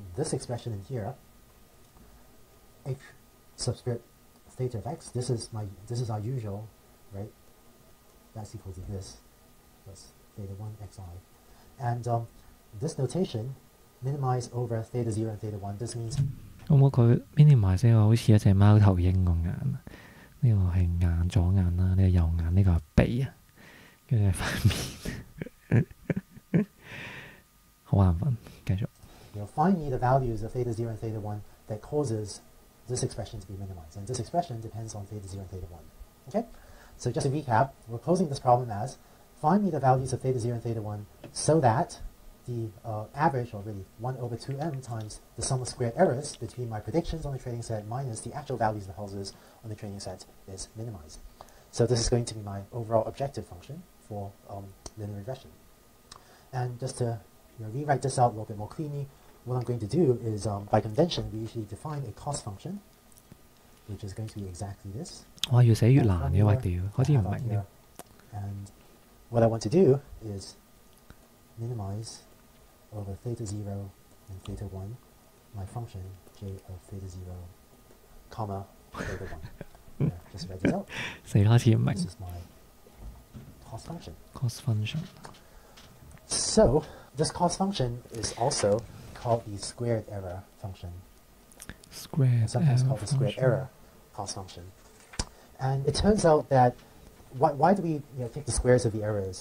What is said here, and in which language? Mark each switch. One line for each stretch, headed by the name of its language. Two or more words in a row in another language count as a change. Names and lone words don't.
English: This expression in here, h subscript theta of x, this is our usual, right? That's equal to this plus theta 1 xi. And this notation, minimize over theta 0 and theta 1, this means...
Cantonese: 佢 minimize 呢個好似一隻貓頭鷹個眼，呢個係眼左眼啦，呢個右眼，呢個係鼻啊，跟住係塊面，好眼瞓，繼續。
English: Find me the values of theta 0 and theta 1 that causes this expression to be minimized. And this expression depends on theta 0 and theta 1. Okay? So just to recap, we're posing this problem as, find me the values of theta 0 and theta 1 so that the average, or really 1 over 2m times the sum of squared errors between my predictions on the training set minus the actual values of the houses on the training set is minimized. So this is going to be my overall objective function for linear regression. And just to rewrite this out a little bit more cleanly, what I'm going to do is, by convention, we usually define a cost function, which is going to be exactly this.
Cantonese: 哇，要寫越難嘅，喂屌，開始唔明添。
English: And what I want to do is minimize over theta 0 and theta 1 my function j of theta 0, comma theta 1. Just write this out.
Cantonese: 死啦，開始唔明。
English: This is my cost function. Cost function. So this cost function is also called the squared error function. Sometimes called the squared error cost function. And it turns out that why do we take the squares of the errors?